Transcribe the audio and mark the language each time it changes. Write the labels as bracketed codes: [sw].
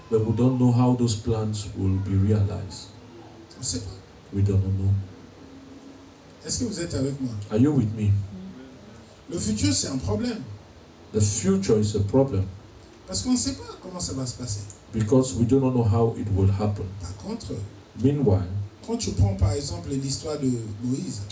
[en] but we don't know how those plans will be realized. [fr] On ne sait pas. [en] We don't know. [fr] Est-ce que vous êtes avec moi? [en] Are you with me? [fr] Le futur, c'est un problème. [en] The future is a problem [fr] Parce qu'on ne sait pas comment ça va se passer. [en] because we do not know how it will happen. [fr] Par contre, [en] Meanwhile, [fr] quand tu prends par exemple l'histoire de Moïse,